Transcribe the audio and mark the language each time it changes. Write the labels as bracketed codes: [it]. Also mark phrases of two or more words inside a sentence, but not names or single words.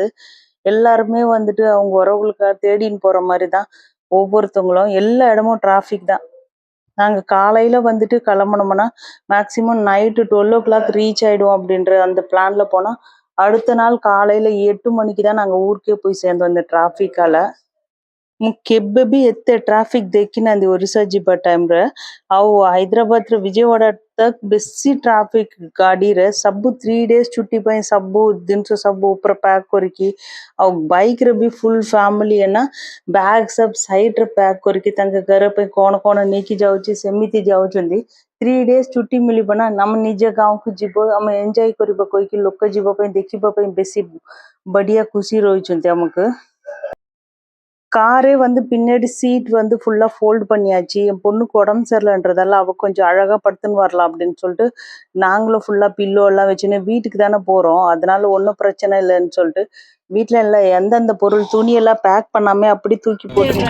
[ta] எல்லாருமே வந்துட்டு அவங்க உறவுகளுக்காக தேடின்னு போற மாரி தான் ஒவ்வொருத்தவங்களும். எல்லா இடமும் டிராஃபிக் தான். நாங்க காலையில வந்துட்டு கிளம்புனோம்னா, மேக்ஸிமம் நைட்டு 12:00 ரீச் ஆயிடுவோம் அப்படின்ற அந்த பிளான்ல போனா, அடுத்த நாள் காலையில 8 மணிக்கு தான் நாங்க ஊருக்கே போய் சேர்ந்தோம் இந்த டிராஃபிக்கால। [or] ମୁଁ କେବେ ବି ଏତେ ଟ୍ରାଫିକ ଦେଖିନାହାନ୍ତି ଓଡିଶା ଯିବା ଟାଇମରେ। ଆଉ ହାଇଦ୍ରାବାଦରେ ବିଜୟୱାଡା ତକ ବେଶୀ ଟ୍ରାଫିକ ଗାଡିରେ ସବୁ 3 ଡେଜ ଛୁଟି ପାଇଁ ସବୁ ଜିନିଷ ସବୁ ଉପରେ ପ୍ୟାକ୍ କରିକି ଆଉ ବାଇକରେ ବି [en] full family [or] ନା ବ୍ୟାଗ ସବୁ ସାଇଡରେ ପ୍ୟାକ୍ କରିକି ତାଙ୍କ ଘର ପାଇଁ କଣ କଣ ନେଇକି ଯାଉଛି ସେମିତି ଯାଉଛନ୍ତି। 3 ଡେଜ ଛୁଟି ମିଳିବ ନା ଆମେ ନିଜ ଗାଁକୁ ଯିବ ଆମେ ଏନ୍ଜୟ କରିବା କହିକି ଲୋକ ଯିବା ପାଇଁ ଦେଖିବା ପାଇଁ ବେଶୀ ବଢିଆ ଖୁସି ରହିଛନ୍ତି ଆମକୁ। [ta] காரே வந்து பின்னாடி சீட் வந்து ஃபுல்லா ஃபோல்ட் பண்ணியாச்சு. என் பொண்ணுக்கு உடம்பு சரியில்லன்றதால, அவ கொஞ்சம் அழகா படுத்துன்னு வரலாம் அப்படின்னு சொல்லிட்டு, நாங்களும் ஃபுல்லா பில்லோ எல்லாம் வச்சுன்னு வீட்டுக்கு தானே போறோம். அதனால ஒண்ணும் பிரச்சனை இல்லன்னு சொல்லிட்டு, வீட்ல எல்லாம் எந்தெந்த பொருள் துணியெல்லாம் பேக் பண்ணாம அப்படி தூக்கி போட்டுன்னு